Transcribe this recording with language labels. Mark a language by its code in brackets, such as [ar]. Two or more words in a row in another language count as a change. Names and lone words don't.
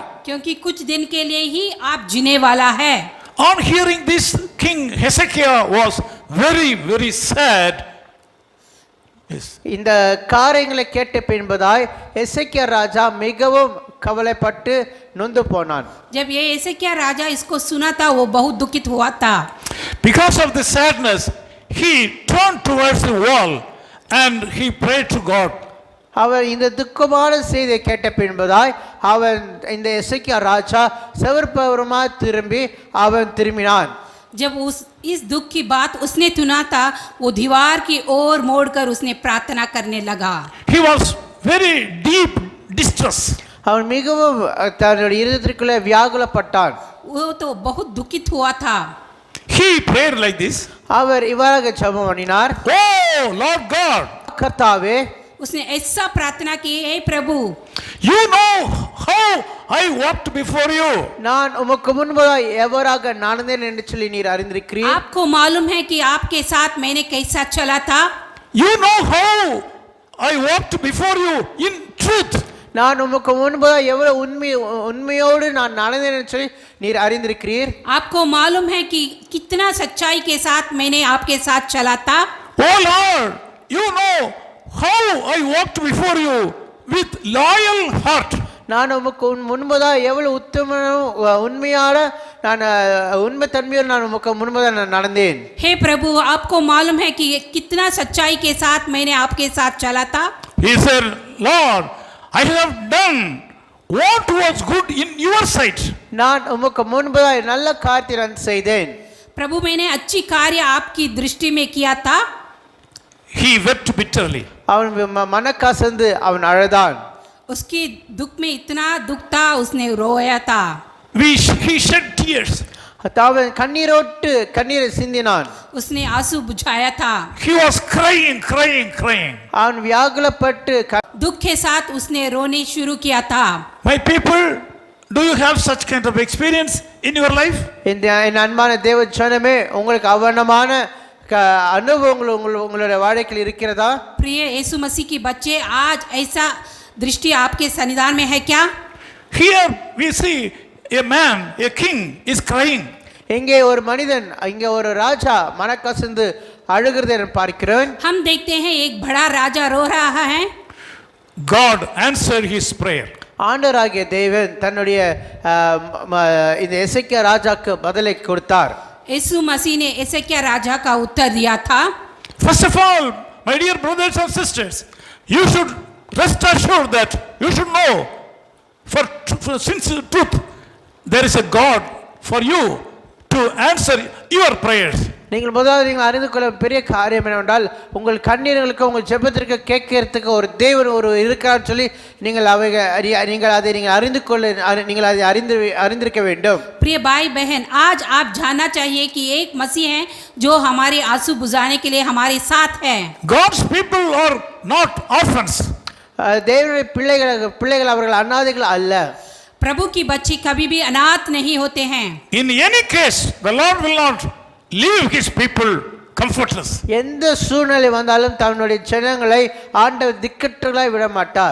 [hi] क्योंकि कुछ दिन के लिए ही आप जीने वाला है. [en] On hearing this, King Hezekiah was very, very sad. Yes. [ta] இந்த காரியங்களை கேட்ட பின்பதாய் எசேக்கியா ராஜா மிகவும் கவலைப்பட்டு நொந்து போனான். [hi] जब ये एसेकिया राजा इसको सुना था वो बहुत दुखित हुआ था. [en] Because of the sadness, he turned towards the wall and he prayed to God. [ta] அவர் இந்த துக்கமான செய்தியை கேட்ட பின்பதாய் அவன் இந்த எசேக்கியா ராஜா செவர்புறமாய் திரும்பி அவன் திரும்பினான். [hi] जब इस दुख की बात उसने सुना था वो दीवार की ओर मोड़कर उसने प्रार्थना करने लगा. [en] He was very deep distress. [ta] அவன் மிகவும் தன்னுடைய இதயத்திற்குள்ளே வியாகுலப்பட்டான். [hi] वो तो बहुत दुखित हुआ था. [en] He prayed like this. [ta] அவர் இவ்வாறாக ஜெபம் பண்ணினார், [en] Oh Lord God, [ta] கர்த்தாவே, [hi] उसने ऐसा प्रार्थना की, हे प्रभु, [en] you know how I walked before you. [ta] நான் உமக்கு முன்பதாய் எவராக நடந்தேன் என்று சொல்லி நீர் அறிந்திருக்கிறீர். [hi] आपको मालूम है कि आपके साथ मैंने कैसा चला था. [en] You know how I walked before you in truth. [ta] நான் உமக்கு முன்பதாக எவ்வளவு உண்மையோடு நான் நடந்தேன்னு சொல்லி நீர் அறிந்திருக்கிறீர். [hi] आपको मालूम है कि कितना सच्चाई के साथ मैंने आपके साथ चला था. [en] Oh Lord, you know how I walked before you with loyal heart. [ta] நான் உமக்கு முன்பதாக எவ்வளவு உண்மையான நான் உண்மை தன்மையோடு நான் உமக்கு முன்பதாக நான் நடந்தேன். [hi] हे प्रभु, आपको मालूम है कि कितना सच्चाई के साथ मैंने आपके साथ चला था. [en] He said, Lord, I have done what was good in your sight. [ta] நான் உமக்கு முன்பதாக நல்ல காரியத்தை நான் செய்தேன். [hi] प्रभु, मैंने अच्छी कार्य आपकी दृष्टि में किया था. [en] He wept bitterly. [ta] அவன் மனக்கசந்து அவன் அழுதான். [hi] उसकी दुख में इतना दुख था, उसने रोया था. [en] He shed tears. [ta] அவன் கண்ணீரை சிந்தினான். [hi] उसने आंसू बुझाया था. [en] He was crying. [ta] அவன் வியாகுலப்பட்டு [hi] दुख के साथ उसने रोने शुरू किया था. [en] My people, do you have such kind of experience in your life? [ta] என் அன்பான தேவ ஜனமே, உங்களுக்கு அவனமான அனுபவங்கள் உங்களுடைய வாழ்க்கையில் இருக்கிறதா? [hi] प्रिय यीशु मसीह की बच्चे, आज ऐसा दृष्टि आपके सन्निधान में है क्या? [en] Here we see a man, a king is crying. [ta] இங்கே ஒரு மனிதன், இங்கே ஒரு ராஜா மனக்கசந்து அழுகிறதை நான் பார்க்கிறேன். [hi] हम देखते हैं एक बड़ा राजा रो रहा है. [en] God answered his prayer. [ta] ஆண்டவராகிய தேவன் தன்னுடைய இந்த எசேக்கியா ராஜாக்கு பதிலை கொடுத்தார். [hi] यीशु मसीह ने एसेकिया राजा का उत्तर दिया था. [en] First of all, my dear brothers and sisters, you should rest assured that you should know for sincere truth there is a God for you to answer your prayers. [ta] நீங்கள் முதலாவது அறிந்து கொள்ள பெரிய காரியம் என்னவென்றால், உங்கள் கண்ணீர்களுக்கு உங்கள் ஜெபத்திற்கு கேட்கறதுக்கு ஒரு தேவன் இருக்கான்னு சொல்லி நீங்கள் அதை அறிந்திருக்க வேண்டும். [hi] प्रिय भाई बहन, आज आप जानना चाहिए कि एक मसीह है जो हमारे आंसू बुझाने के लिए हमारे साथ है. [en] God's people are not orphans. [ta] தேவனுடைய பிள்ளைகள் அவர்கள் அனாதைகள் அல்ல. [hi] प्रभु की बच्ची कभी भी अनाथ नहीं होते हैं. [en] In any case, the Lord will not leave his people comfortless. [ta] எந்த சூழ்நிலை வந்தாலும் தன்னுடைய ஜனங்களை ஆண்டவர் திக்கற்றவர்களாய் விட மாட்டார்.